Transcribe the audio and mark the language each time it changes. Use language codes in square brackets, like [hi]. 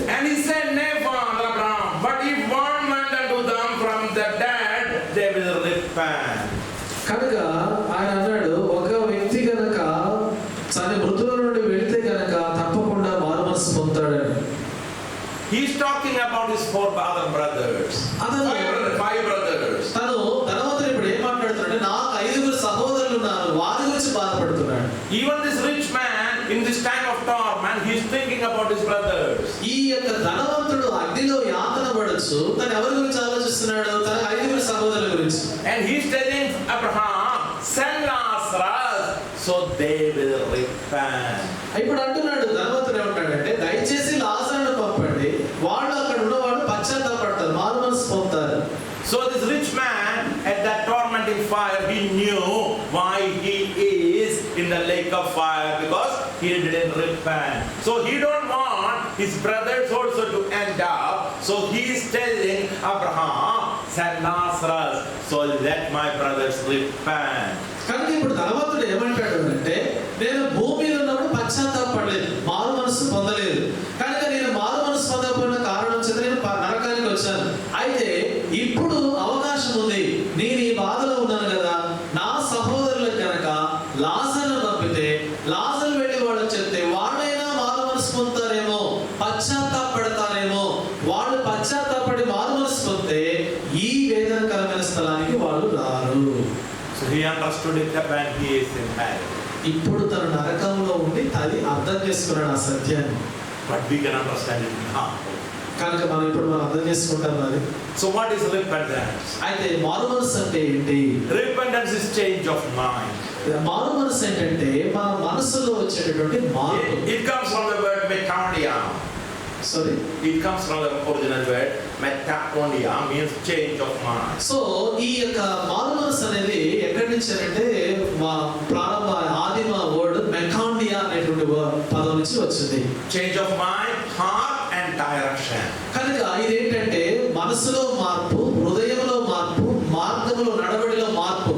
[en] And he said, Nay, Father Abraham, but if one went unto them from the dead, they will repent. [te] కనుక ఆయన అన్నాడు, ఒక వ్యక్తి కనుక తన మృతుల నుండి వెళితే కనుక తప్పకుండా మారుమనసు పొందుతాడని. [en] He is talking about his four other brothers. Five brothers. [te] తను ధనవంతుడు ఇప్పుడు ఏం మాట్లాడుతున్నాడు, నాకు 5 సహోదరులు ఉన్నారు, వారి గురించి బాధపడుతున్నాడు. [en] Even this rich man in this time of torment, he is thinking about his brothers. [te] ఈ యొక్క ధనవంతుడు అగ్నిలో యాతన పడొచ్చు, తను ఎవరి గురించి ఆలోచిస్తున్నాడు, తన 5 సహోదరుల గురించి. [en] And he is telling Abraham, send Lazarus so they will repent. [te] ఇప్పుడు అంటున్నాడు ధనవంతుడు ఏమంటాడంటే, దయచేసి లాజరును పంపండి, వాళ్ళు అక్కడ ఉన్నవాళ్ళు పశ్చాత్తాపడతారు, మారు మనసు పొందుతారు. [en] So this rich man at that tormenting fire, he knew why he is in the lake of fire, because he didn't repent. So he don't want his brothers also to end up. So he is telling Abraham, send Lazarus so let my brothers repent. [te] కనుక ఇప్పుడు ధనవంతుడు ఏమంటాడు అంటే, నేను భూమి మీద ఉన్నప్పుడు పశ్చాత్తాపడలేదు, మారు మనసు పొందలేదు, కనుక నేను మారు మనసు పొందకపోయిన కారణం చేత నేను నరకానికి వచ్చాను. అయితే ఇప్పుడు అవకాశం ఉంది, నేను ఈ బాధలో ఉన్నాను కదా, నా సహోదరులకు కనుక లాజరును పంపితే, లాజరు వెళ్ళి వాళ్ళు చెప్తే వాళ్ళైనా మారు మనసు పొందుతారేమో, పశ్చాత్తాపడతారేమో. వాళ్ళు పశ్చాత్తాపడి మారు మనసు పొందితే ఈ వేదనకరమైన స్థలానికి వాళ్ళు రారు. [en] So he understood it when he is in hell. [te] ఇప్పుడు తన నరకంలో ఉండి అది అర్థం చేసుకున్నాడు ఆ సత్యాన్ని. [en] But we can understand it now. [te] కనుక మనం ఇప్పుడు అర్థం చేసుకుంటాం అది. [en] So what is repentance? [te] అయితే మారు మనసు అంటే ఏంటి? [en] Repentance is change of mind. [te] మారు మనసు ఏంటంటే మన మనసులో వచ్చేటటువంటి మార్పు. [en] It comes from the word metakonia. Sorry, it comes from the original word metakonia, means change of mind. [te] So ఈ యొక్క మారు మనసు అనేది ఎక్కడి నుంచి అంటే ప్రారంభ ఆదిమ వర్డ్ మెకాండియా అనేటువంటి పదం నుంచి వచ్చింది. [en] Change of mind, heart and direction. [te] కనుక ఇదేంటంటే మనసులో మార్పు, హృదయంలో మార్పు, మార్గంలో నడవడిలో మార్పు.